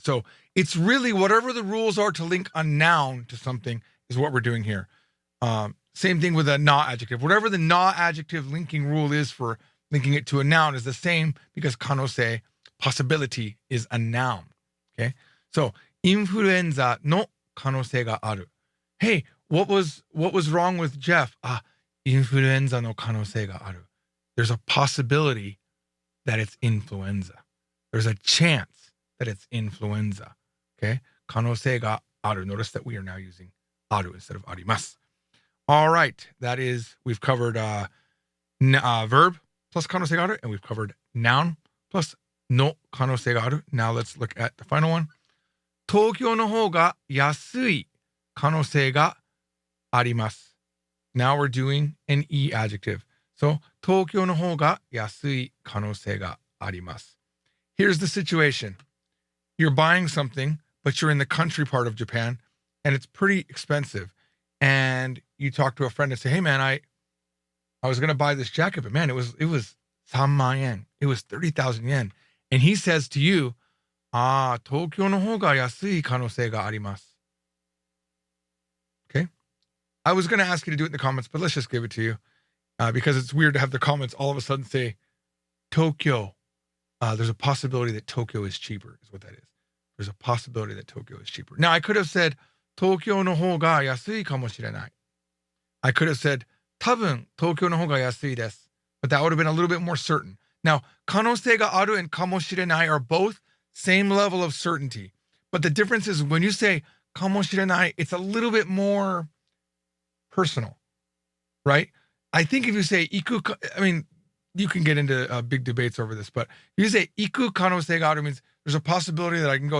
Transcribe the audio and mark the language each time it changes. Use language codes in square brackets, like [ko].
[en] So it's really whatever the rules are to link a noun to something is what we're doing here. Same thing with a na adjective. Whatever the na adjective linking rule is for linking it to a noun is the same because 可能性, possibility, is a noun. Okay? [ja] So, インフルエンザの可能性がある. [en] Hey, what was wrong with Jeff? [ja] インフルエンザの可能性がある. [en] There's a possibility that it's influenza. There's a chance that it's influenza. Okay? 可能性がある. Notice that we are now using ある instead of あります. All right. That is, we've covered verb plus 可能性がある, and we've covered noun plus の可能性がある. Now let's look at the final one. [ja] 東京の方が安い可能性があります. [en] Now we're doing an E adjective. [ja] So, 東京の方が安い可能性があります. [en] Here's the situation. You're buying something, but you're in the country part of Japan, and it's pretty expensive. And you talk to a friend and say, hey man, I was going to buy this jacket, but man, it was 3万円. It was 30,000 yen. And he says to you, [ja] 東京の方が安い可能性があります. [en] Okay? I was going to ask you to do it in the comments, but let's just give it to you. Because it's weird to have the comments all of a sudden say, Tokyo. There's a possibility that Tokyo is cheaper, is what that is. There's a possibility that Tokyo is cheaper. Now, I could have said, [ja] 東京の方が安いかもしれない. [en] I could have said, [ja] 多分東京の方が安いです. [en] But that would have been a little bit more certain. Now, 可能性がある and かもしれない are both same level of certainty. But the difference is when you say かもしれない, it's a little bit more personal, right? I think if you say 行く, I mean, you can get into big debates over this, but if you say [ja] 行く可能性がある [en] means there's a possibility that I can go.